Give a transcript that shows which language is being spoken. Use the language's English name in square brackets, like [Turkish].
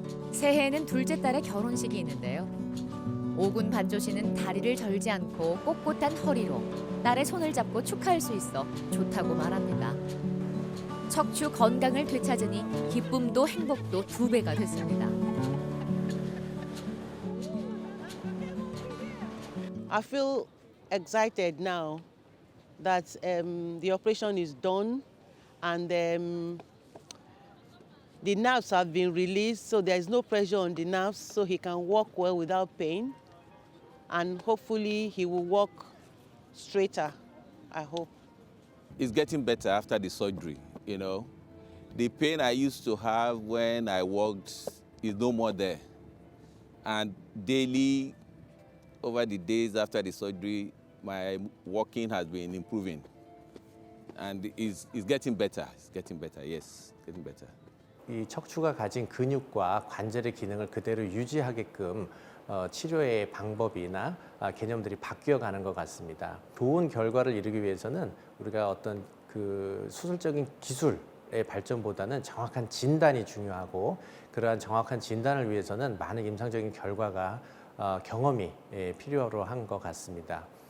[Korean] 새해에는 둘째 딸의 결혼식이 있는데요. 오군 반조 씨는 다리를 절지 않고 꼿꼿한 허리로 딸의 손을 잡고 축하할 수 있어 좋다고 말합니다. 척추 건강을 되찾으니 기쁨도 행복도 2배가 됐습니다. [English] I feel excited now that the operation is done and the nerves have been released, so there is no pressure on the nerves, so he can walk well without pain, and hopefully he will walk straighter, I hope. It's getting better after the surgery, you know. The pain I used to have when I walked is no more there. And daily, over the days after the surgery, my walking has been improving. And it's getting better. It's getting better, yes, it's getting better. [Korean] 이 척추가 가진 근육과 관절의 기능을 그대로 유지하게끔 치료의 방법이나 개념들이 바뀌어가는 것 같습니다. 좋은 결과를 이루기 위해서는 우리가 어떤 그 수술적인 기술의 발전보다는 정확한 진단이 중요하고, 그러한 정확한 진단을 위해서는 많은 임상적인 결과가 경험이 필요로 한 것 같습니다.